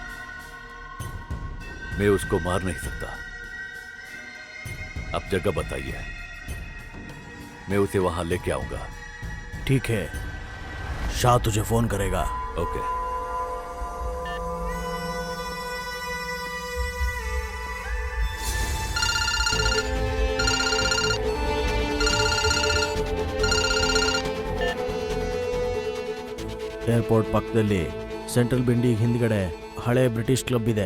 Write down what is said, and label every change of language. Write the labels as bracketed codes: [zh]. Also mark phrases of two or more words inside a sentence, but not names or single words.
[hi] मैं उसको मार नहीं सकता. आप जगह बताइए, मैं उसे वहां लेके आऊंगा. ठीक है, शाह तुझे फोन करेगा. ओके. [kn] ಏರ್ಪೋರ್ಟ್ ಪಕ್ಕದಲ್ಲಿ [en] central building [kn] ಹಿಂದ್ಗಡೆ ಹಳೆ [en] British club [kn] ಇದೆ.